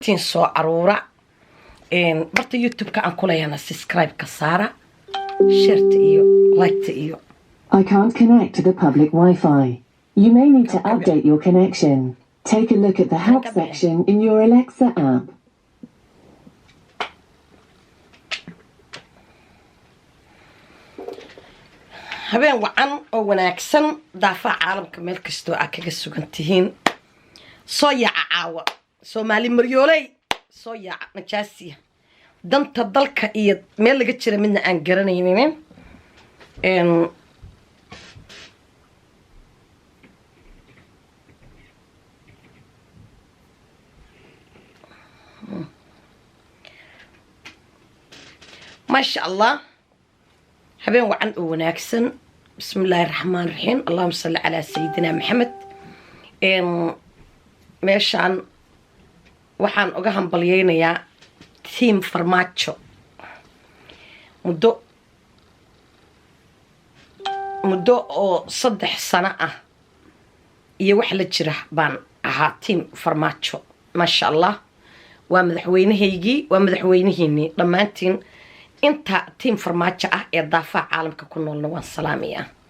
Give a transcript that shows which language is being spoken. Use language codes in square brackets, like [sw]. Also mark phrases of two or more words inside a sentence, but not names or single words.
[so] tin soo aruura barta YouTube ka aan kulayana subscribe ka saara share iyo like iyo [en] I can't connect to the public Wi-Fi. You may need to update your connection. Take a look at the help section in your Alexa app. [so] habeen wacan oo wanaagsan daafaca caalamka meel kastoo aad kaga sugan tihiin soo yaaca caawa Soomaali maryoolay soo yaaca najaasiya danta dalka iyo meel laga jira midna aan garanaynin [ar] ما شاء الله [so] habeen wacan oo wanaagsan [ar] بسم الله الرحمن الرحيم اللهم صل على سيدنا [so] maxamed meeshaan waxaan uga hambalyeeynaa team farmaajo muddo oo 3 sano ah iyo wax la jira baan ahaa team farmaajo [ar] ما شاء الله [so] waa madaxweynahaygii waa madaxweynihiinii dhamaantiin inta team farmaajo ah ee daafaca caalamka ku noolna waan salaamayaa